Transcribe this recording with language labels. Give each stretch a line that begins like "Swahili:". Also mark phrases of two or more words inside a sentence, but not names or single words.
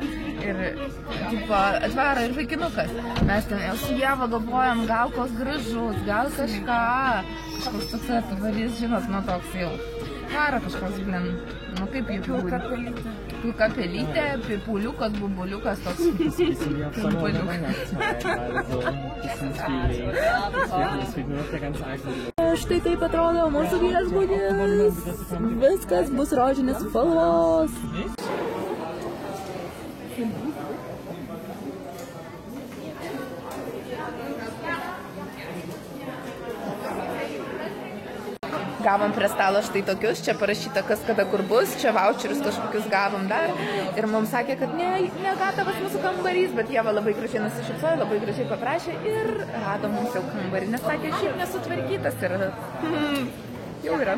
Lithuanian: Ir atvaro ir vaikinukas. Mes ten jau su Ieva galvojam, gal koks gražus, gal kažką. Kažkoks toks atvarys, žinot, nu toks jau. Varo kažkoks, nu kaip jų būdų. Pilka pelytė, pipuliukas, bumbuliukas toks.
German: Bisschen wie auf so einer Weihnachtszeit, also bisschen Feeling. Es wird nur noch der ganz alte.
Lithuanian: Štai taip atrodo mūsų viešbutis. Viskas bus rožinės spalvos. Gavom prie stalo štai tokius, čia parašyta kas kada kur bus, čia voucherius kažkokius gavom dar ir mums sakė, kad negatavas mūsų kambarys, bet jie labai gražiai nusišypsojo, labai gražiai paprašė ir rado mums jau kambarį, nes sakė, šiaip nesutvarkytas ir jau yra.